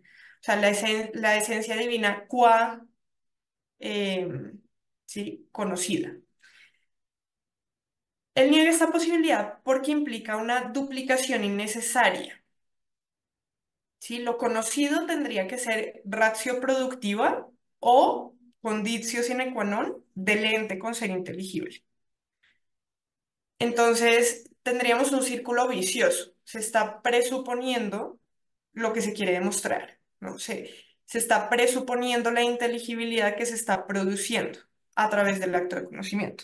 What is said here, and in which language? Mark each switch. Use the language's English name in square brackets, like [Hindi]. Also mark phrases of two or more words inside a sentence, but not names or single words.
[Spanish] O sea, la esencia divina qua, ¿sí?, conocida. Él niega esta posibilidad porque implica una duplicación innecesaria. ¿Sí? Lo conocido tendría que ser [Latin] ratio productiva [Spanish] o [Latin] conditio sine qua non [Spanish] del ente con ser inteligible. Entonces, tendríamos un círculo vicioso. Se está presuponiendo lo que se quiere demostrar, ¿no? Se está presuponiendo la inteligibilidad que se está produciendo a través del acto de conocimiento.